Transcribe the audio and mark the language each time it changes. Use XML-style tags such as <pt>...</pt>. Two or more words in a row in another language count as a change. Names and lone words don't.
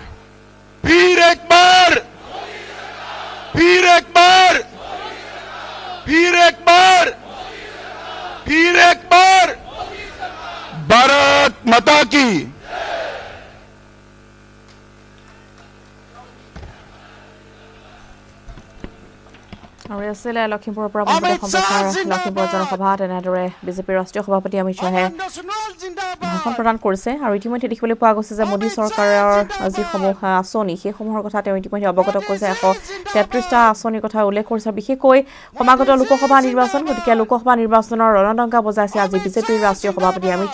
<hi>फिर एक बार, फिर एक बार, फिर एक बार, फिर एक बार। भारत माता की।</hi> <as>और আছিলে লখিমপুৰৰ পৰা লখিমপুৰ জনসভা তেনেদৰে বিজেপিৰ ৰাষ্ট্ৰীয় সভাপতি অমিত শ্বাহে ভাষণ প্ৰদান কৰিছে আৰু ইতিমধ্যে দেখিবলৈ পোৱা গৈছে যে মোদী চৰকাৰৰ যিসমূহ আঁচনি সেইসমূহৰ কথা তেওঁ ইতিমধ্যে অৱগত কৰিছে 133টা আঁচনিৰ কথা উল্লেখ কৰিছে বিশেষকৈ সমাগত লোকসভা নিৰ্বাচন গতিকে লোকসভা নিৰ্বাচনৰ ৰণডংকা বজাইছে আজি বিজেপিৰ ৰাষ্ট্ৰীয় সভাপতি অমিত</as>